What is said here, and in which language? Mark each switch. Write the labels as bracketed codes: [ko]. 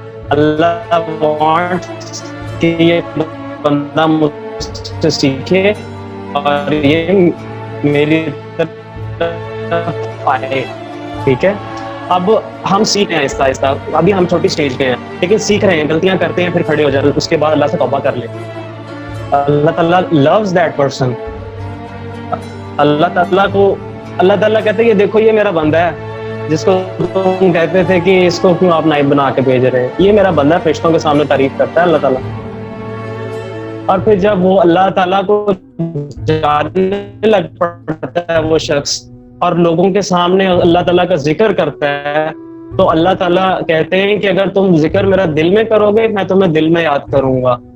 [ur] اللہ wants کہ یہ بندہ مجھ سے سیکھے اور یہ میری طرف آئے. ٹھیک ہے, اب ہم سیکھ رہے ہیں آہستہ آہستہ. ابھی ہم چھوٹی سٹیج پہ ہیں لیکن سیکھ رہے ہیں. غلطیاں کرتے ہیں پھر کھڑے ہو جاتے ہیں, اس کے بعد اللہ سے توبہ کر لیں. [en] اللہ تعالیٰ loves that person. [ur] اللہ تعالیٰ کہتے ہیں کہ دیکھو یہ میرا بندہ ہے جس کو تم کہتے تھے کہ اس کو کیوں آپ نائب بنا کے بھیج رہے ہیں. یہ میرا بندہ ہے, فرشتوں کے سامنے تعریف کرتا ہے اللہ تعالیٰ. اور پھر جب وہ اللہ تعالیٰ کو جاننے لگ پڑتا ہے وہ شخص اور لوگوں کے سامنے اللہ تعالیٰ کا ذکر کرتا ہے تو اللہ تعالیٰ کہتے ہیں کہ اگر تم ذکر میرا دل میں کرو گے میں تمہیں دل میں یاد کروں گا.